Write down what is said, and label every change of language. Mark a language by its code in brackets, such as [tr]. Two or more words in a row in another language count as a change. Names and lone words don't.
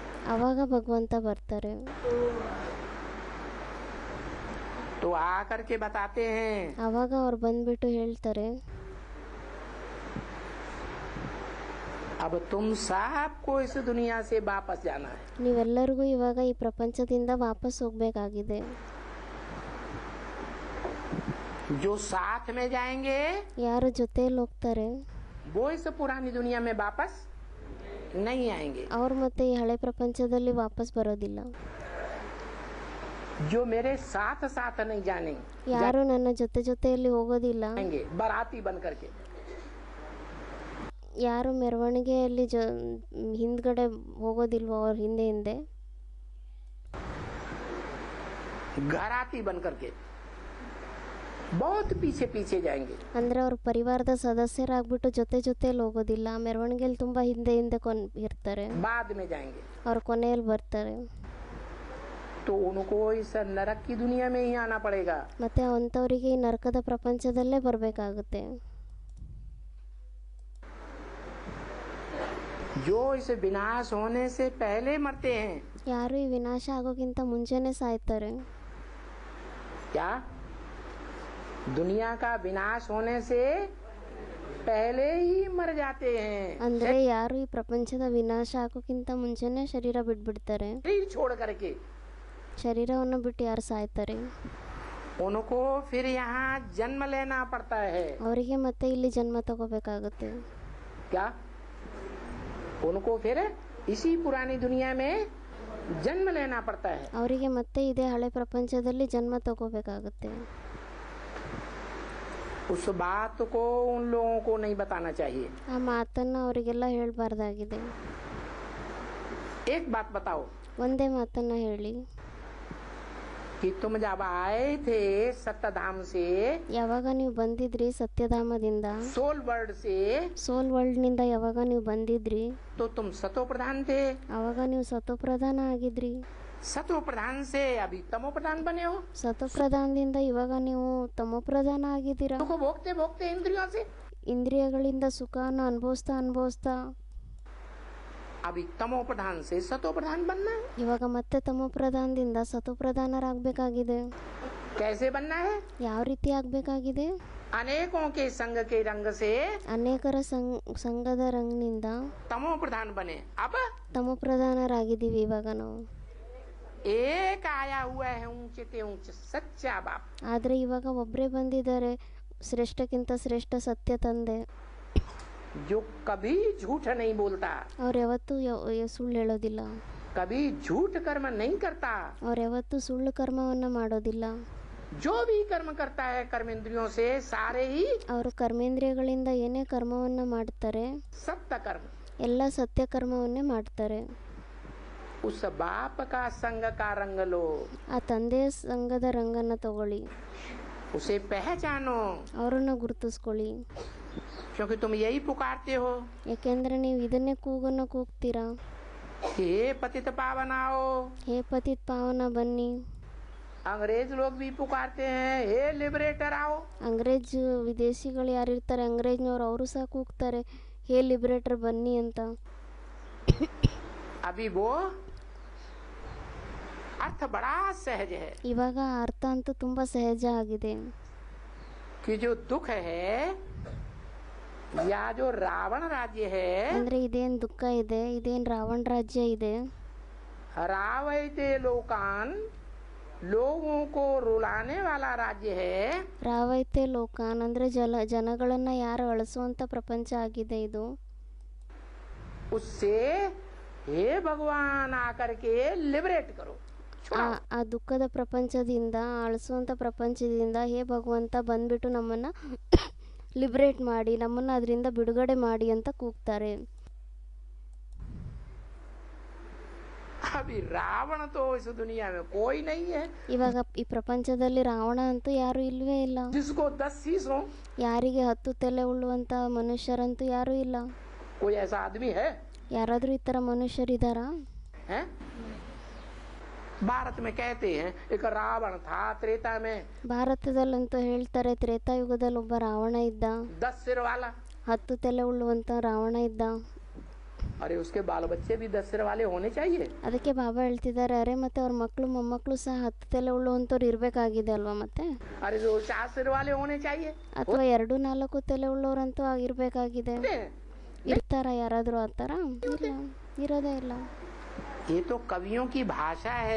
[kn] ಅವಾಗ ಭಗವಂತ ಬರ್ತಾರೆ. [hi] तो आकर के बताते हैं, [kn] ಅವಾಗ ಅವ್ರು ಬಂದ್ಬಿಟ್ಟು ಹೇಳ್ತಾರೆ, [hi] अब तुम सबको इस दुनिया से वापस जाना है. [kn] ನೀವೆಲ್ಲರಿಗೂ ಇವಾಗ ಈ ಪ್ರಪಂಚದಿಂದ ವಾಪಸ್ ಹೋಗ್ಬೇಕಾಗಿದೆ. [hi] जो साथ में जाएंगे [kn] ಯಾರು ಜೊತೆಯಲ್ಲಿ ಹೋಗ್ತಾರೆ [hi] वो इस पुरानी दुनिया में वापस नहीं आएंगे. [kn] ಅವ್ರು ಮತ್ತೆ ಈ ಹಳೆ ಪ್ರಪಂಚದಲ್ಲಿ ವಾಪಸ್ ಬರೋದಿಲ್ಲ. [hi] जो मेरे साथ साथ नहीं जानेंगे, [kn] ಯಾರು ನನ್ನ ಜೊತೆಯಲ್ಲಿ ಹೋಗೋದಿಲ್ಲ, [hi] जाएंगे बाराती बन करके. [kn] ಯಾರು ಮೆರವಣಿಗೆಯಲ್ಲಿ ಹಿಂದ್ಗಡೆ ಹೋಗೋದಿಲ್ವೋ ಅವ್ರ ಹಿಂದೆ [hi] घराती बन करके बहुत पीछे पीछे जाएंगे. [kn] ಅಂದ್ರೆ ಅವ್ರ ಪರಿವಾರದ ಸದಸ್ಯರಾಗ್ಬಿಟ್ಟು ಜೊತೆಯಲ್ಲಿ ಹೋಗೋದಿಲ್ಲ, ಮೆರವಣಿಗೆಯಲ್ಲಿ ತುಂಬಾ ಹಿಂದೆ ಇರ್ತಾರೆ, [hi] बाद में जाएंगे. [kn] ಅವ್ರ ಕೊನೆಯಲ್ಲಿ ಬರ್ತಾರೆ. [hi] तो उनको इस नरक की दुनिया में ही आना पड़ेगा. [kn] ಮತ್ತೆ ಅಂಥವರಿಗೆ ಈ ನರಕದ ಪ್ರಪಂಚದಲ್ಲೇ ಬರಬೇಕಾಗುತ್ತೆ. [hi] जो इस विनाश होने से पहले मरते हैं. [kn] ಯಾರು ಈ ವಿನಾಶ ಆಗೋಕ್ಕಿಂತ ಮುಂಚೆನೆ ಸಾಯ್ತಾರೆ. [hi] क्या दुनिया का विनाश होने से पहले ही मर जाते हैं. [kn] ಅಂದ್ರೆ ಯಾರು ಈ ಪ್ರಪಂಚದ ವಿನಾಶ ಆಗೋಕ್ಕಿಂತ ಮುಂಚೆನೆ ಶರೀರ ಬಿಟ್ಬಿಡ್ತಾರೆ. [hi] शरीर छोड़ करके [kn] ಶರೀರವನ್ನು ಬಿಟ್ಟು ಯಾರು ಸಾಯ್ತಾರೆ [hi] उनको फिर यहाँ जन्म लेना पड़ता है. [kn] ಅವರಿಗೆ ಮತ್ತೆ ಇಲ್ಲಿ ಜನ್ಮ ತಗೋಬೇಕಾಗುತ್ತೆ. [hi] क्या उनको फिर इसी पुरानी दुनिया में जन्म लेना पड़ता है. [kn] ಅವರಿಗೆ ಮತ್ತೆ ಇದೇ ಹಳೆ ಪ್ರಪಂಚದಲ್ಲಿ ಜನ್ಮ ತಗೋಬೇಕಾಗುತ್ತೆ. [hi] उस बात को उन लोगों को नहीं बताना चाहिए. [kn] ಆ ಮಾತನ್ನ ಅವರಿಗೆಲ್ಲ ಹೇಳ್ಬಾರ್ದಾಗಿದೆ. [hi] एक बात बताओ [kn] ಒಂದೇ ಮಾತನ್ನ ಹೇಳಿ, [hi] कि तुम जब आए थे सत्यधाम से, [kn] ಯಾವಾಗ ನೀವು ಬಂದಿದ್ರಿ ಸತ್ಯಧಾಮದಿಂದ, [hi] सोल वर्ल्ड से, [kn] ಸೋಲ್ ವರ್ಲ್ಡ್ನಿಂದ ಯಾವಾಗ ನೀವು ಬಂದಿದ್ರಿ, [hi] तो तुम सतो प्रधान थे. [kn] ಆವಾಗ ನೀವು ಸತೋಪ್ರಧಾನ ಆಗಿದ್ರಿ. [hi] सतो प्रधान से अभी तमो प्रधान बने हो. [kn] ಸತೋಪ್ರಧಾನದಿಂದ ಇವಾಗ ನೀವು ತಮೋಪ್ರಧಾನ ಆಗಿದ್ದೀರಾ. [hi] सुख भोगते भोगते इंद्रियों से [kn] ಇಂದ್ರಿಯಗಳಿಂದ ಸುಖನ ಅನುಭವಿಸ್ತಾ [hi] अभी तमो प्रधान से सतो प्रधान बनना है. [kn] ಇವಾಗ ಮತ್ತೆ ತಮೋಪ್ರಧಾನದಿಂದ ಸತೋಪ್ರಧಾನರಾಗಬೇಕಾಗಿದೆ. [hi] कैसे बनना है? [kn] ಯಾವ ರೀತಿ ಆಗಬೇಕಾಗಿದೆ? [hi] अनेकों के संग के रंग से [kn] ಅನೇಕರ ಸಂಘದ ರಂಗ್ನಿಂದ [hi] तमो प्रधान बने. अब [kn] ತಮೋಪ್ರಧಾನರಾಗಿದ್ದೀವಿ ಇವಾಗ ನಾವು. [hi] एक आया हुआ है ऊंचे ते ऊंचे सच्चा बाप. [kn] ಆದರೆ ಇವಾಗ ಒಬ್ಬರೇ ಬಂದಿದ್ದಾರೆ, ಶ್ರೇಷ್ಠಕ್ಕಿಂತ ಶ್ರೇಷ್ಠ ಸತ್ಯ ತಂದೆ. [hi] जो कभी झूठ नहीं बोलता, [kn] ಅವ್ರು ಯಾವತ್ತೂ ಸುಳ್ಳು ಹೇಳೋದಿಲ್ಲ, [hi] कभी झूठ कर्म नहीं करता. [kn] ಅವ್ರು ಯಾವತ್ತೂ ಸುಳ್ಳು ಕರ್ಮವನ್ನ ಮಾಡೋದಿಲ್ಲ. [hi] जो भी कर्म करता है कर्म इंद्रियों से सारे ही [kn] ಅವರು ಕರ್ಮೇಂದ್ರಿಯಗಳಿಂದ ಏನೇ ಕರ್ಮವನ್ನ ಮಾಡ್ತಾರೆ [hi] सत्य कर्म. [kn] ಎಲ್ಲ ಸತ್ಯ ಕರ್ಮವನ್ನೇ ಮಾಡ್ತಾರೆ. [hi] उस बाप का संग का रंग लो, [kn] ಆ ತಂದೆಯ ಸಂಘದ ರಂಗನ್ನ ತಗೊಳ್ಳಿ, [hi] उसे पहचानो. [kn] ಅವರನ್ನ ಗುರುತಿಸ್ಕೊಳ್ಳಿ. [hi] क्योंकि तुम यही पुकारते हो, [kn] ಯಾಕೆಂದರೆ ನೀವು ಇದನ್ನೇ ಕೂಗನ್ನು ಕೂಗ್ತೀರಾ, [hi] हे पतित पावनाओ। [kn] ಹೇ ಪತಿತ್ ಪಾವನ ಬನ್ನಿ. [hi] अंग्रेज लोग भी पुकारते हैं, हे लिबरेटर आओ। [kn] ಅಂಗ್ರೇಜ್ ವಿದೇಶಿಗಳು ಯಾರಿರ್ತಾರೆ, ಅಂಗ್ರೇಜ್ನವ್ರು ಅವರು ಸಹ ಕೂಗ್ತಾರೆ, ಹೇ ಲಿಬರೇಟರ್ ಬನ್ನಿ ಅಂತ. [hi] अभी वो अर्थ बड़ा सहज है [kn] ಇವಾಗ ಅರ್ಥ ಅಂತೂ ತುಂಬ ಸಹಜ ಆಗಿದೆ. [hi] कि जो दुख है या जो रावण राज्य है, [kn] ಅಂದರೆ ಇದೇನು ದುಃಖ ಇದೆ, ಇದೇನು ರಾವಣ ರಾಜ್ಯ ಇದೆ, [sa] रावयते लोकान, [hi] लोगों को रुलाने वाला राज्य है, [sa] ರಾವೈತೆ ಲೋಕಾನ್ [kn] ಅಂದರೆ ಜನಗಳನ್ನು ಯಾರು ಅಳಿಸುವಂಥ ಪ್ರಪಂಚ ಆಗಿದೆ ಇದು. [hi] उससे हे भगवान आकर के लिबरेट करो, [kn] ಆ ದುಃಖದ ಪ್ರಪಂಚದಿಂದ, ಅಳಿಸುವಂಥ ಪ್ರಪಂಚದಿಂದ ಹೇ ಭಗವಂತ ಬಂದ್ಬಿಟ್ಟು ನಮ್ಮನ್ನು ಲಿಬರೇಟ್ ಮಾಡಿ, ನಮ್ಮನ್ನು ಅದರಿಂದ ಬಿಡುಗಡೆ ಮಾಡಿ ಅಂತ ಕೂಗ್ತಾರೆ. [hi] अभी रावण तो इस दुनिया में कोई नहीं है, [kn] ಇವಾಗ ಈ ಪ್ರಪಂಚದಲ್ಲಿ ರಾವಣ ಅಂತೂ ಯಾರೂ ಇಲ್ವೇ ಇಲ್ಲ. [hi] जिसको 10 शीश हो। [kn] ಯಾರಿಗೆ 10 ತಲೆ ಉಳ್ಳುವಂಥ ಮನುಷ್ಯರಂತೂ ಯಾರೂ ಇಲ್ಲ. [hi] कोई ऐसा आदमी है? ಯಾರಾದರೂ ಈ ಥರ ಮನುಷ್ಯರಿದ್ದಾರಾ? हैं? भारत में कहते हैं एक रावण था त्रेता में, [kn] ಭಾರತದಲ್ಲಂತೂ ಹೇಳ್ತಾರೆ, ತ್ರೇತಾಯುಗದಲ್ಲಿ ಒಬ್ಬ ರಾವಣ ಇದ್ದ, [hi] 10 सिर वाला। [kn] 10 ತಲೆ ಉಳ್ಳುವಂಥ ರಾವಣ ಇದ್ದ. [hi] अरे उसके बाल बच्चे भी 10 सिर वाले होने चाहिए। [kn] ಅದಕ್ಕೆ ಬಾಬಾ ಹೇಳ್ತಿದ್ದಾರೆ, ಅರೆ ಮತ್ತೆ ಅವ್ರ ಮಕ್ಕಳು ಮೊಮ್ಮಕ್ಕಳು ಸಹ 10 ತಲೆ ಉಳ್ಳುವಂಥವ್ರು ಇರಬೇಕಾಗಿದೆ ಅಲ್ವಾ ಮತ್ತೆ, [hi] अरे जो 4 सिर वाले होने चाहिए। [kn] ಅಥವಾ 2-4 ತಲೆ ಉಳ್ಳೋರಂತೂ ಆಗಿರಬೇಕಾಗಿದೆ. ಇರ್ತಾರ ಯಾರಾದರೂ ಆ ಥರ? ಇಲ್ಲ, ಇರೋದೇ ಇಲ್ಲ. [hi] ये तो कवियों की भाषा है,